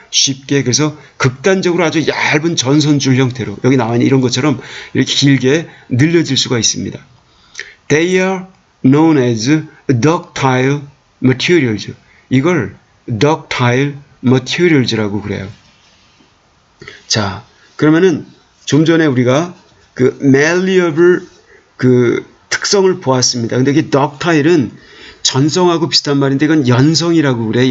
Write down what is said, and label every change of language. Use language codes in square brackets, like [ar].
[ko] 쉽게 그래서 극단적으로 아주 얇은 전선줄 형태로 여기 나와 있는 이런 것처럼 이렇게 길게 늘려질 수가 있습니다. [en] They are known as ductile materials. [ko] 이걸 ductile materials라고 그래요. 자, 그러면은 좀 전에 우리가 그 malleable 그 특성을 보았습니다. 근데 이 ductile은 전성하고 비슷한 말인데 이건 연성이라고 그래.